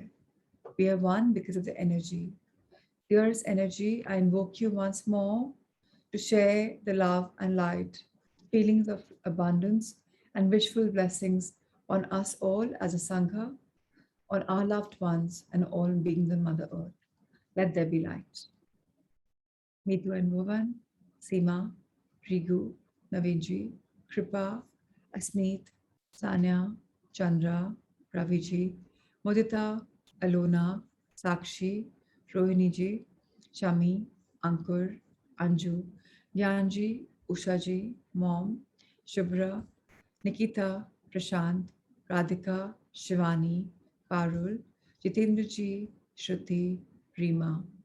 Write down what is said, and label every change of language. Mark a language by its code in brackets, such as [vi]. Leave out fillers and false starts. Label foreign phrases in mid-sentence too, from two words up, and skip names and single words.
[en] We are one because of the energy. Dearest energy, I invoke you once more to share the love and light, feelings of abundance and wishful blessings on us all as a Sangha, on our loved ones and all beings on Mother Earth. Let there be light. Mithu and Bhuvan, Seema, Rigu, Navinji, Kripa, Asmeet, Sanya, Chandra, Raviji, Mudita, Alona, Sakshi, Rohiniji, Chami, Ankur, Anju, Gyanji, Ushaji, Mom, Shubhra, Nikita, Prashant, Radhika, Shivani, Parul, Jitendraji, Shruti, Rima.